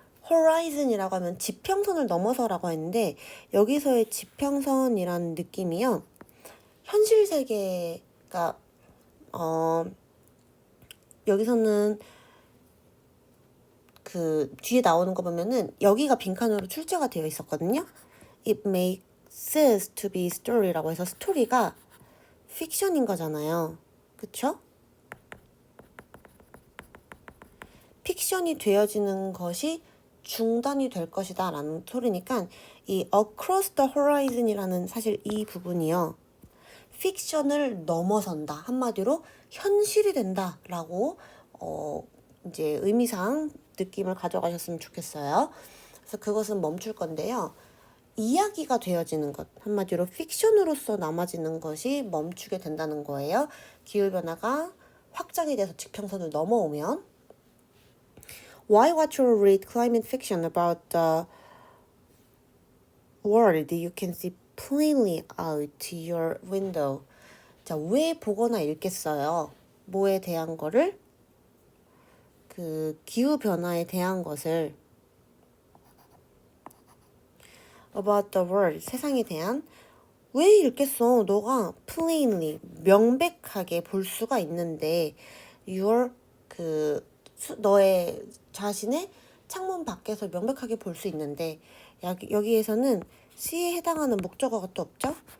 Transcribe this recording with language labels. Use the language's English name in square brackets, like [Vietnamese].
[Korean] horizon이라고 하면 지평선을 넘어서라고 했는데 여기서의 지평선이라는 느낌이요. 현실 세계가 여기서는 그 뒤에 나오는 거 보면은 여기가 빈칸으로 출제가 되어 있었거든요. It makes sense to be story라고 해서 스토리가 픽션인 거잖아요. 그쵸? 픽션이 되어지는 것이 중단이 될 것이다 라는 소리니까 이 across the horizon이라는 사실 이 부분이요. 픽션을 넘어선다. 한마디로 현실이 된다 라고 이제 의미상 느낌을 가져가셨으면 좋겠어요. 그래서 그것은 멈출 건데요. 이야기가 되어지는 것, 한마디로 픽션으로서 남아지는 것이 멈추게 된다는 거예요. 기후변화가 확장이 돼서 지평선을 넘어오면 [English] Why watch or read climate fiction about the world you can see plainly out your window? [Korean] 자, 왜 보거나 읽겠어요? 뭐에 대한 거를? 그 기후변화에 대한 것을 about the world, 세상에 대한 왜 읽겠어? 너가 plainly, 명백하게 볼 수가 있는데 your 너의 자신의 창문 밖에서 명백하게 볼 수 있는데 여기에서는 C에 해당하는 목적어가 또 없죠?